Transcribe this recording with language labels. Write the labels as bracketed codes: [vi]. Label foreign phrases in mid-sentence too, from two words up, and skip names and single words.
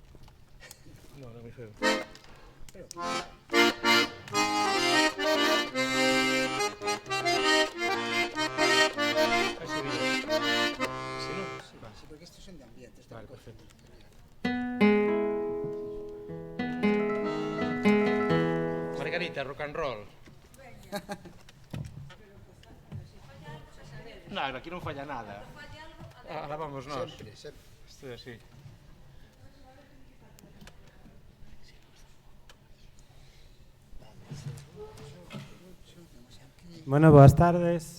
[es] No, no, muy feo. Ese vídeo. Si no, sí, va. Sí, porque estos son de ambiente. Vale, perfecto. Margarita, [en] rock and roll. [gl] No, aquí non falla nada. [es] Ahora vamos nós. [gl] Sempre, sempre. Isto é así. Bueno, boas tardes.